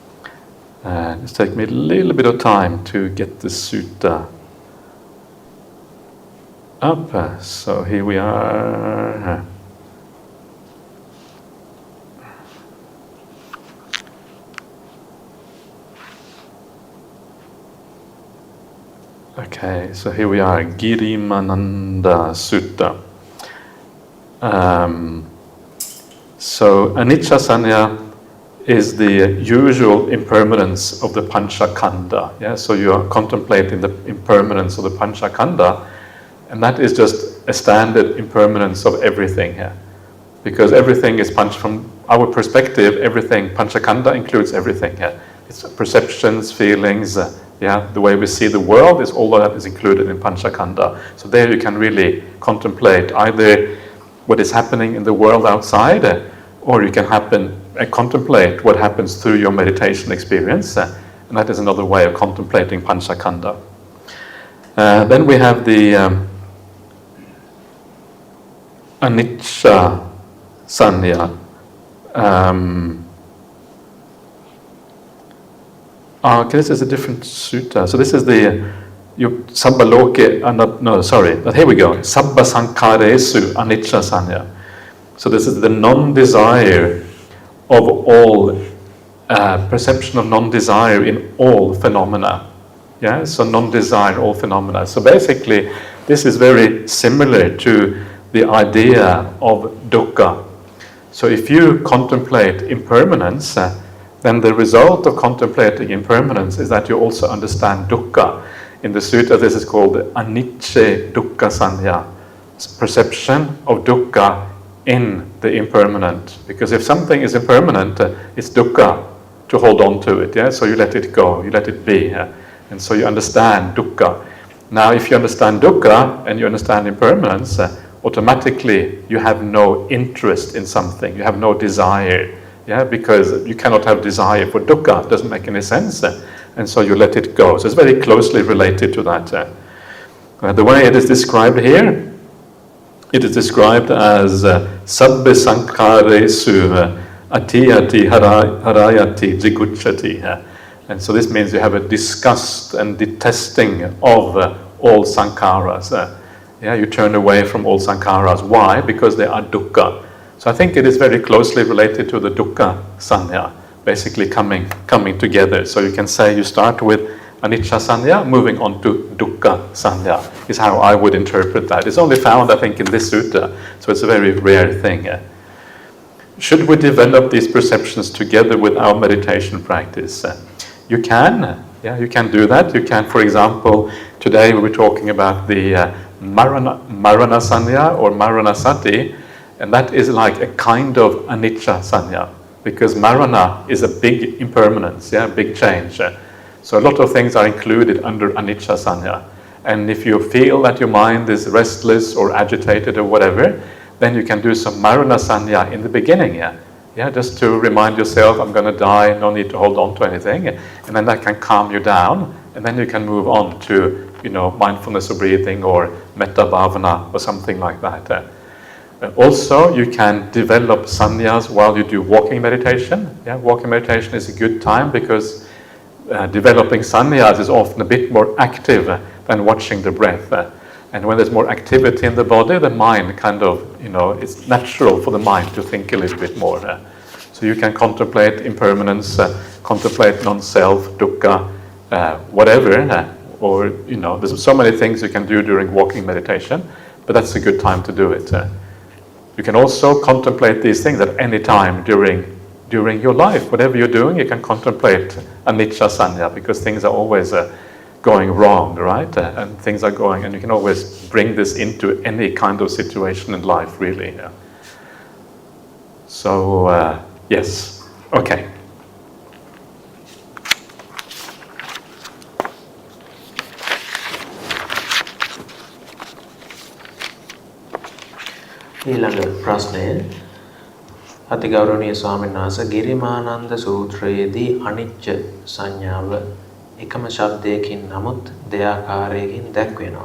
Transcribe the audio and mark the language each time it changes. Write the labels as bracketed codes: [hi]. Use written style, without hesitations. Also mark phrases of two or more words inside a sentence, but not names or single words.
[en] It's taken me a little bit of time to get the sutta up. So here we are. Okay, so here we are, Girimananda Sutta. So [pi] anicca sanya [en] is the usual impermanence of the panchakanda. Yeah, so you are contemplating the impermanence of the panchakanda, and that is just a standard impermanence of everything here, because everything is from our perspective. Everything panchakanda includes everything here. It's perceptions, feelings. The way we see the world is all of that is included in panchakanda. So there you can really contemplate either what is happening in the world outside, or you can contemplate what happens through your meditation experience, and that is another way of contemplating panchakanda. Then we have the [pi] anicca sanya. [en] Okay, this is a different sutta. So this is the sabbaloke, here we go. [pi] Sabba sankharesu anicca sanya. [en] So this is the non-desire of all, perception of non-desire in all phenomena. Yeah, so non-desire in all phenomena. So basically, this is very similar to the idea of dukkha. So if you contemplate impermanence, then the result of contemplating impermanence is that you also understand dukkha. In the sutta, this is called [pi] anicca dukkha sanya, [en] perception of dukkha in the impermanent. Because if something is impermanent, it's dukkha to hold on to it. Yeah? So you let it go, you let it be. Yeah? And so you understand dukkha. Now, if you understand dukkha and you understand impermanence, automatically you have no interest in something, you have no desire. Yeah, because you cannot have desire for dukkha, it doesn't make any sense, and so you let it go. So it's very closely related to that. The way it is described here, it is described as [pi] sabbe sankharesu atiyati harayati jigucchati. [en] And so this means you have a disgust and detesting of all sankharas. You turn away from all sankharas. Why? Because they are dukkha. So I think it is very closely related to the [pi] dukkha sanya, [en] basically coming together. So you can say you start with [pi] anicca sanya, [en] moving on to [pi] dukkha sanya, [en] is how I would interpret that. It's only found, I think, in this sutta, so it's a very rare thing. Should we develop these perceptions together with our meditation practice? You can do that. You can, for example, today we were talking about the [pi] marana sanya [en] or maranasati. And that is like a kind of [pi] anicca sanya, [en] because marana is a big impermanence, big change. So a lot of things are included under [pi] anicca sanya. [en] And if you feel that your mind is restless or agitated or whatever, then you can do some [pi] marana sanya [en] in the beginning, just to remind yourself, I'm going to die, no need to hold on to anything. And then that can calm you down, and then you can move on to, mindfulness of breathing or [pi] metta bhavana [en] or something like that. Also, you can develop sanyas while you do walking meditation. Walking meditation is a good time because developing sanyas is often a bit more active than watching the breath. And when there's more activity in the body, the mind it's natural for the mind to think a little bit more. So you can contemplate impermanence, contemplate non-self, dukkha, whatever. Or, there's so many things you can do during walking meditation, but that's a good time to do it. You can also contemplate these things at any time during your life. Whatever you're doing, you can contemplate [pi] anicca sanya, [en] because things are always going wrong, right? And things are going, and you can always bring this into any kind of situation in life, really. So, yes. Okay. [si] ඊළඟ ප්‍රශ්නය අතිගෞරවනීය ස්වාමීන් වහන්සේ ගිරිමානන්ද සූත්‍රයේදී අනිච්ච සංඥාව එකම ශබ්දයකින් නමුත් දෙආකාරයකින් දැක්වෙනවා.